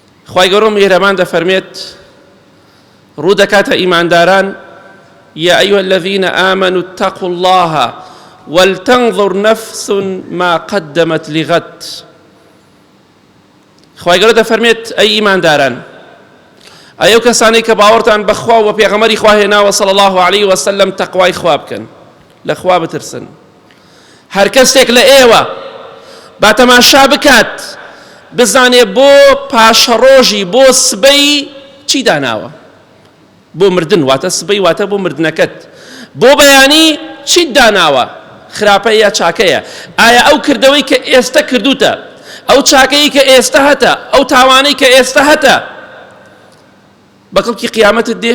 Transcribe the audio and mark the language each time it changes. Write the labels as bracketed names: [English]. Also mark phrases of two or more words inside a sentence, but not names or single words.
[Central Kurdish] خوای گەورە میهرەبان دەفەرمێت ڕوو دەکاتە ئیمانداران [Arabic] يا أيها الذين آمنوا اتقوا الله ولتنظر نفس ما قدمت لغد. [Central Kurdish] خوای گەورە دەفەرمێت ئەی ئیمانداران، ئەو کەسانەی کە باوەڕتان بەخوا و پێغەمبەری خوا هێناوە [Arabic] صلی الله عليه وسلم [Central Kurdish] تەقوای خوا بکەن، لە خوا بترسن. هەر کەسێک لە ئێوە با تەماشا بکات بزانێ بۆ پاشەڕۆژی بۆ سبەی چی داناوە، بۆ مردن واتە سبەی واتە بۆ مردنەکەت، بۆ بەیانی چیت داناوە، خراپەیە یا چاکەیە، ئایا ئەو کردەوەی کە ئێستا کردوتە، ئەو چاکەی کە ئێستا هەتە، ئەو تاوانەی کە ئێستا هەتە بەکەڵکی قیامەتت دێ؟